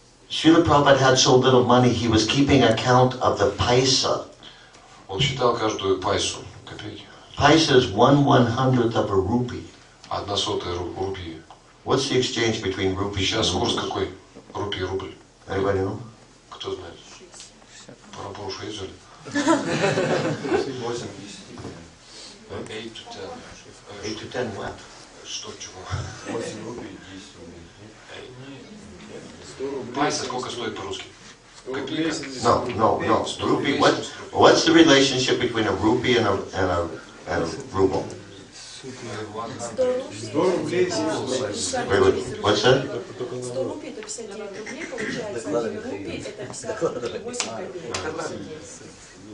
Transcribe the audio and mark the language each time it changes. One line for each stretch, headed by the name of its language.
English: Srila Prabhupada had so little money, he was keeping account of the paisa.
Russian: Он считал каждую пайсу, копейки.
English: Paisa is 1/100th of a rupee.
Russian: 1/100 рупии.
English: What's the exchange between rupees and
Russian: Сейчас курс
English: rubles?
Russian: какой? Рупий, рубль.
English: Anybody know?
Russian: Кто знает? Парапору 6 взяли?
English: 8, 8 to 10. 8 to 10 what?
Russian: Что, чего? 8 рублей, 10 рублей. 100 рублей. Пайса сколько стоит по-русски? Копейка.
English: No. Rupee. What's the relationship between a rupee and a ruble?
Russian: 100 рублей, 70
English: Wait, what's that?
Russian: 100 рупий это 59 рублей, получается 1 рупий это 58 копеек.